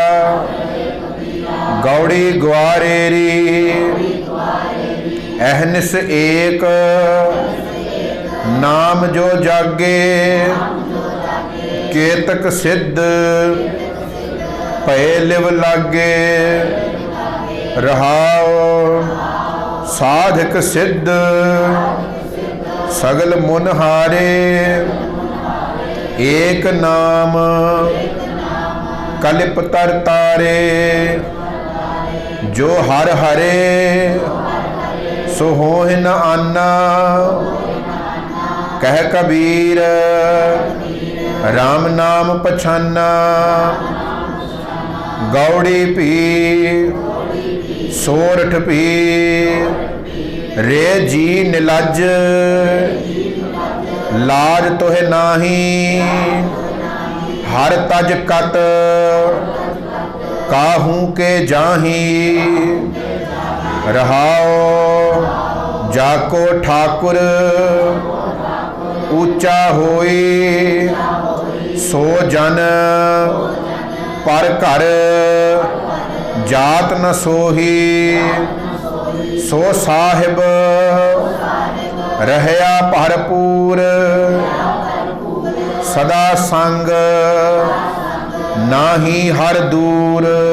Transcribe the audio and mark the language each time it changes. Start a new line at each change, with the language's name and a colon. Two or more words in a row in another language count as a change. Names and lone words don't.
Punjabi: ਗੌੜੀ ਗ੍ਵਾਰੇਰੀ ਅਹਨਿਸ ਏਕ, ਨਾਮ ਜੋ ਜਾਗੇ ਕੇਤਕ ਸਿੱਧ ਭਯ ਲਿਵ ਲਾਗੇ। ਰਹਾਓ ਸਾਧਕ ਸਿੱਧ ਸਗਲ ਮੁਨ ਹਾਰੇ, ਏਕ ਨਾਮ ਕਲਿਪ ਤਰ ਤਾਰੇ। ਜੋ ਹਰ ਹਰੇ ਸੋ ਹੋਹਿ ਨ ਆਨਾ, ਕਹ ਕਬੀਰ ਰਾਮ ਨਾਮ ਪਛਾਨਾ। ਗੌੜੀ ਪੀ ਸੋਰਠ ਪੀ, ਰੇ ਜੀ ਨਿਲਜ ਲਾਜ ਤੋਹੇ ਨਾਹੀ। ਹਰ ਤਜ ਕਤ ਕਾਹੂ ਕੇ ਜਾਹੀ। ਰਹਾਓ ਜਾਕੋ ਠਾਕੁਰ ਊਂਚਾ ਹੋਈ, ਸੋ ਜਨ ਪਰ ਘਰ ਜਾਤ ਨ ਸੋਹੀ। ਸੋ ਸਾਹਿਬ ਰਹਯਾ ਭਰਪੂਰ, ਸਦਾ ਸੰਗ ਨਾਹੀ ਹਰ ਦੂਰ।